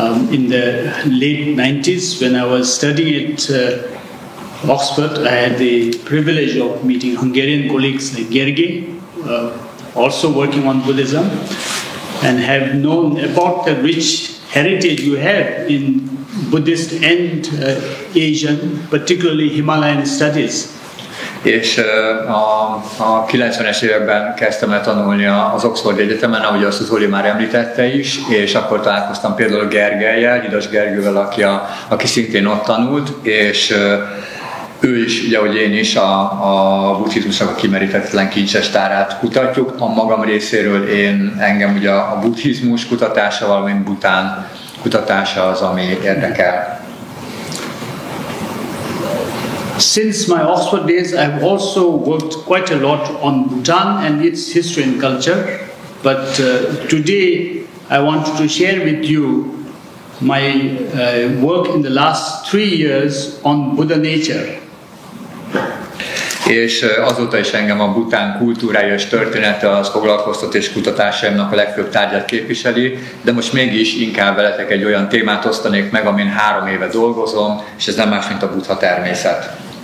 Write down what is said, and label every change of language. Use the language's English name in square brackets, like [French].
[English] in the late 90s, when I was studying at Oxford, I had the privilege of meeting Hungarian colleagues like Gergely, also working on Buddhism, and have known about the rich heritage you have in Buddhist and Asian, particularly Himalayan studies. [Hungarian] És a 90-es években kezdtem el tanulni az Oxford Egyetemen, ahogy azt az Zoli már említette is, és akkor találkoztam például Gergellyel, Hidas Gergővel, aki szintén ott tanult, és ő is, ugye, ahogy én is, a buddhizmusnak a kimerítetlen kincses tárát kutatjuk. A magam részéről engem ugye a buddhizmus kutatása, valamint Bhután kutatása az, ami érdekel. [English] Since my Oxford days, I've also worked quite a lot on Bhutan and its history and culture. But today, I want to share with you my work in the last 3 years on Buddha nature. [Hungarian] És azóta is engem a Bhután kultúrája és története az foglalkoztat és kutatásaimnak a legfőbb tárgyát képviseli, de most mégis inkább veletek egy olyan témát osztanék meg, amin 3 éve dolgozom, és ez nem más, mint a Buddha-természet.